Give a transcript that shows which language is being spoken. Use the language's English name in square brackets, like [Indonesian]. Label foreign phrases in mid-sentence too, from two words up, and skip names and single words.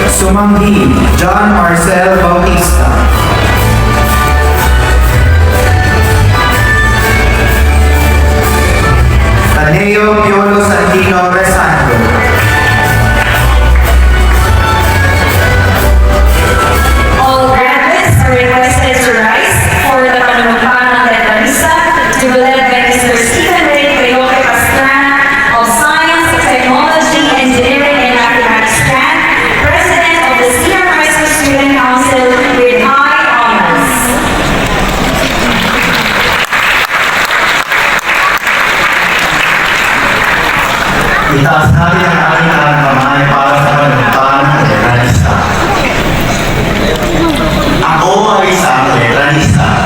[English] Sumanggi, John Marcel Bautista. Taneo Piolo Santino Resanto. All graduates are requested to rise for the [Filipino] Panunumpanang Letrista [English] to be led by Mr. Stephen Ray Coyote Pastrana of Science, Technology, Engineering, and Mathematics Strand, President of the Senior High School Student Council with high honors. [Filipino] Itaas natin ang ating kamay para sa panunumpan ng letranista. Ako ay isang letranista.